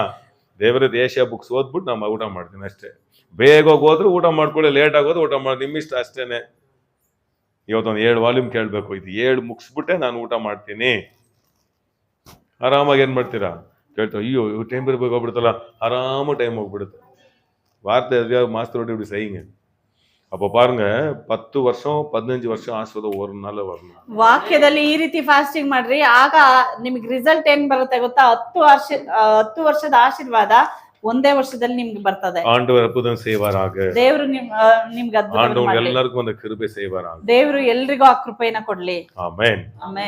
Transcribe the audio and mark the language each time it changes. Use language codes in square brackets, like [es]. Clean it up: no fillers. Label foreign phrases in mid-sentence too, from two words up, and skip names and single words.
[kn] ದೇವರದ್ದು ಏಷ್ಯಾ ಬುಕ್ಸ್ ಓದ್ಬಿಟ್ಟು ನಾವು ಊಟ ಮಾಡ್ತೀನಿ ಅಷ್ಟೇ. ಬೇಗ ಹೋದ್ರೆ ಊಟ ಮಾಡ್ಕೊಳ್ಳಿ, ಲೇಟ್ ಆಗೋದು ಊಟ ಮಾಡಿ, ನಿಮ್ಮಿಷ್ಟ ಅಷ್ಟೇನೆ. ಇವತ್ತೊಂದು 7 ವಾಲ್ಯೂಮ್ ಕೇಳ್ಬೇಕು, ಇದು 7 ಮುಗಿಸ್ಬಿಟ್ಟೆ ನಾನು ಊಟ ಮಾಡ್ತೀನಿ. ಆರಾಮಾಗಿ ಏನ್ ಮಾಡ್ತೀರಾ ಕೇಳ್ತಾ, ಅಯ್ಯೋ ಟೈಮ್ ಬೇರೆ ಹೋಗ್ಬಿಡುತ್ತಲ್ಲ, ಆರಾಮ ಟೈಮ್ ಹೋಗ್ಬಿಡುತ್ತೆ. [ta] வார்த்தை எதையாவது மாஸ்டரோட இப்படி செய்யுங்க. அப்போ பாருங்க 10 வருஷம் 15 வருஷம் ஆசீர்வாதம் ஒரு நாள் வரணும். [kn] ವಾಕ್ಯದಲ್ಲಿ ಈ ರೀತಿ ಫಾಸ್ಟಿಂಗ್ ಮಾಡ್ರಿ, ಆಗ ನಿಮ್ಗೆ ರಿಸಲ್ಟ್ ಏನ್ ಬರುತ್ತೆ ಗೊತ್ತಾ? 10 ವರ್ಷದ ಆಶೀರ್ವಾದ ಒಂದೇ ವರ್ಷದಲ್ಲಿ ನಿಮ್ಗೆ ಬರ್ತದೆ. [ta] ஆண்டவர் அற்புதம் செய்வாராக. [kn] ದೇವರು ನಿಮ್ಗೆ ಅದ್ಭುತ [ta] ஆண்டவர் [kn] ಮಾಡ್ಲಿ. [ta] எல்லாருக்கும் அந்த கிருபை செய்வாராக. [kn] ದೇವರು ಎಲ್ರಿಗೂ ಆ ಕೃಪೆಯನ್ನ ಕೊಡ್ಲಿ. [ta] ஆமென். [kn] ಆಮೆನ್.